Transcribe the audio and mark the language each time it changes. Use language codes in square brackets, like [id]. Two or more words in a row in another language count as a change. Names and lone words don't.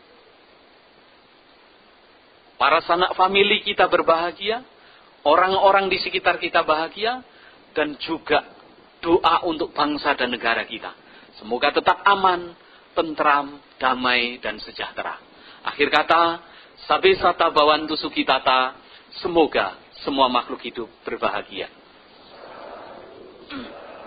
[id] Para sanak famili kita berbahagia. Orang-orang di sekitar kita bahagia. Dan juga doa untuk bangsa dan negara kita. Semoga tetap aman, tentram, damai, dan sejahtera. Akhir kata, [pi] sabe sata bawantu sukitata. [id] Semoga semua makhluk hidup berbahagia.